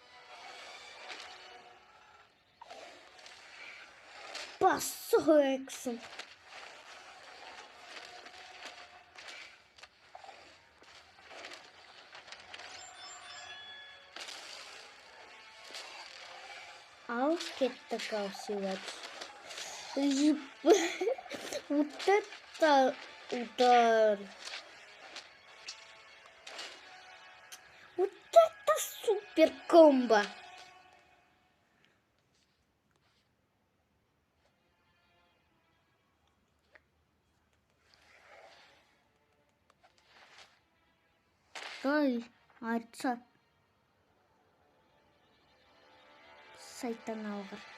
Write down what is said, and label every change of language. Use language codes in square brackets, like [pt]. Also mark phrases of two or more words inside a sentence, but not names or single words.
[kk] Пасау әксін. Ал кеттік ау сегодня. [ru] Вот это удар. Вот это супер комбо. [kk] Ай, айтса. Сайтан алғыр.